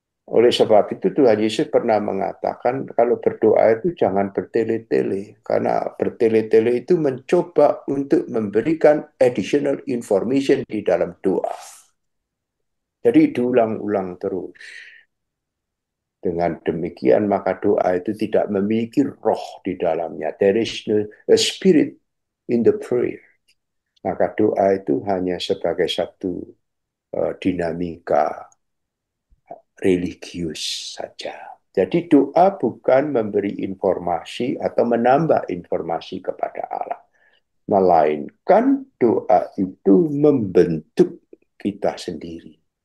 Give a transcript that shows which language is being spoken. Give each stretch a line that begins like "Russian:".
Indonesian: Oleh sebab itu Tuhan Yesus pernah mengatakan kalau berdoa itu jangan bertele-tele. Karena bertele-tele itu mencoba untuk memberikan
English: additional information
Indonesian: di dalam doa. Jadi diulang-ulang terus. Dengan demikian maka doa itu tidak memiliki roh di dalamnya.
English: There is no spirit in the prayer.
Indonesian: Maka doa itu hanya sebagai satu dinamika religius saja. Jadi doa bukan memberi informasi atau menambah informasi kepada Allah. Melainkan doa itu membentuk kita sendiri.